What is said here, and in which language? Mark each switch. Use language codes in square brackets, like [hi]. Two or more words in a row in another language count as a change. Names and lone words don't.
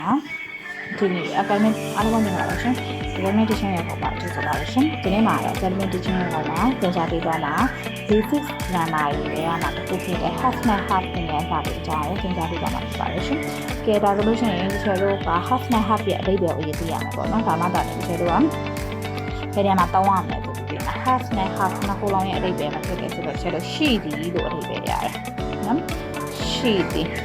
[my] ဒီနေ့ academic အားလုံးဝင်လာပါရှင် [en] academic teaching [my] ရဲ့ပုံပါကြည့်ကြပါလို့ရှင်ဒီနေ့မှာတော့ [en] academic teaching [my] ရဲ့ပုံမှာသင်ကြားပေးသွားမှာ [en] basic grammar [my] တွေမှာတစ်ခုဖြစ်တဲ့ have နဲ့ have နဲ့စာပေအကြောင်းကိုသင်ကြားပေးသွားမှာဖြစ်ပါတယ်ရှင်ကဲဒါဆိုလို့ရှိရင်ဒီချက်တို့က have နဲ့ have ရဲ့အဓိပ္ပာယ်ကိုရေးသိရမှာပေါ့နော်ဒါမှသာဒီချက်တို့ကဘယ်နေရာမှာတောင်းရမလဲဆိုပြီး have နဲ့ have နှစ်ခုလုံးရဲ့အဓိပ္ပာယ်မှာဖြစ်တယ်ဆိုတော့ချက်တို့ရှိသည်လို့အဓိပ္ပာယ်ရတယ်နော်ရှိသည်